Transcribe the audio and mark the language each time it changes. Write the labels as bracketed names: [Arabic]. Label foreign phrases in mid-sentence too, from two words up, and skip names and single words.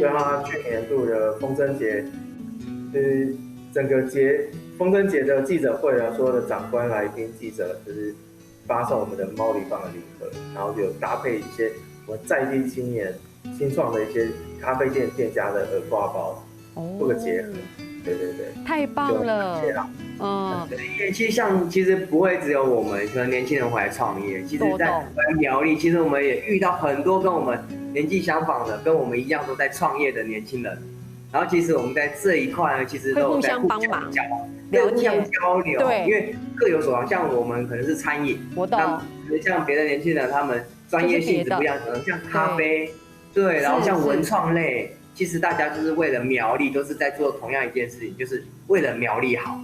[Chinese] 所以他去年度的風箏節，就是整個風箏節的記者會啊，所有的長官來賓記者就是發送我們的貓里棒的禮盒，然後就有搭配一些我們在地青年新創的一些咖啡店店家的耳掛包，做個結合。對對對，太棒了。其實不會只有我們可能年輕人回來創業，其實在苗栗，其實我們也遇到很多跟我們年紀相仿的，跟我們一樣都在創業的年輕人。然后其实我们在这一块呢，其实都有在互相帮忙，了解、互相交流，对，因为各有所长。像我们可能是餐饮，我懂。像别的年轻人，他们专业性质不一样，可能像咖啡，对，然后像文创类，其实大家就是为了苗栗，都是在做同样一件事情，就是为了苗栗好，